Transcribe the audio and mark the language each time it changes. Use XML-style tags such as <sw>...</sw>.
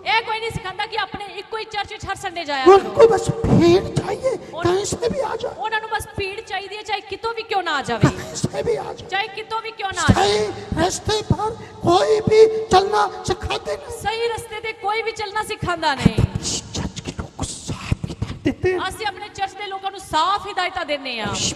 <pa>ਇਹ ਕੋਈ ਨਹੀਂ ਸਿਖਾਉਂਦਾ ਕਿ ਆਪਣੇ ਇੱਕੋ ਹੀ ਚਰਚ ਵਿੱਚ ਹਰ ਸੰਡੇ ਜਾਇਆ ਕਰੋ।</pa> <hi>उनको बस भीड़ चाहिए, कहीं से भी आ जाए,</hi> <pa>ਉਹਨਾਂ ਨੂੰ ਬਸ ਭੀੜ ਚਾਹੀਦੀ ਹੈ, ਚਾਹੇ ਕਿਤੋਂ ਵੀ ਕਿਉਂ ਨਾ ਆ ਜਾਵੇ,</pa> <hi>कहीं से भी आ जाए।</hi> <pa>ਚਾਹੇ ਕਿਤੋਂ ਵੀ ਕਿਉਂ ਨਾ ਆ ਜਾਵੇ।</pa> <hi>सही रास्ते पर कोई भी चलना सिखाते नहीं।</hi> <pa>ਸਹੀ ਰਸਤੇ ਤੇ ਕੋਈ ਵੀ ਚੱਲਣਾ ਸਿਖਾਉਂਦਾ ਨਹੀਂ।</pa> <hi>इस चर्च के लोग को साफ हिदायत देते हैं।</hi> <pa>ਅਸੀਂ ਆਪਣੇ ਚਰਚ ਦੇ ਲੋਕਾਂ ਨੂੰ ਸਾਫ਼ ਹਿਦਾਇਤਾਂ ਦਿੰਦੇ ਆ।</pa>